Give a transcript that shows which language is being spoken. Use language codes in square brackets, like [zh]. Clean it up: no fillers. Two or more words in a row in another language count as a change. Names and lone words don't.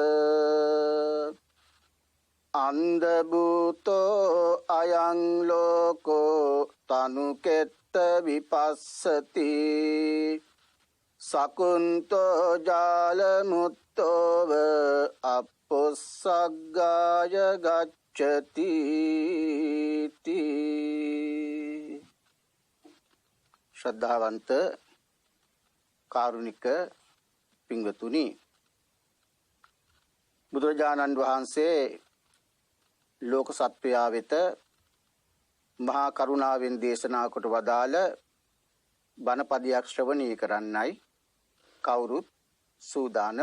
[pi] අන්ධ භූතෝ අයං ලෝකෝ තනුකෙත්ත විපස්සති සකුන්තෝ ජාල මුත්තෝව අපොස්සග්ගාය ගච්ඡති. [si] ශ්‍රද්ධාවන්ත කාරුණික පින්වතුනි, බුදුරජාණන් වහන්සේ ලෝක සත්වයා වෙත මහා කරුණාවෙන් දේශනා කොට වදාළ බණපදයක් ශ්‍රවණය කරන්නයි කවුරුත් සූදානම.